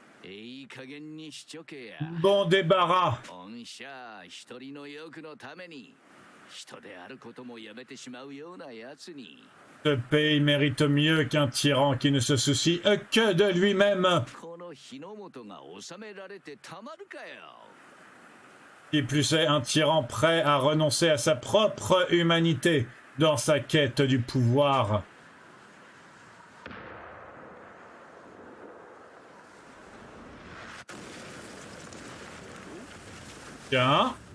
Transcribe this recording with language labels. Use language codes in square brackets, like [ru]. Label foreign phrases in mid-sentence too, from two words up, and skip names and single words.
[ja] いい加減にしちょけや。 [fr] Bon débarras. [ja] 御社一人の欲のために人であることもやめてしまうようなやつに [fr] Ce pays mérite mieux qu'un tyran qui ne se soucie que de lui-même. [ja] この日の本が治められてたまるかよ。 [fr] Qui plus est, un tyran prêt à renoncer à sa propre humanité dans sa quête du pouvoir. Tiens.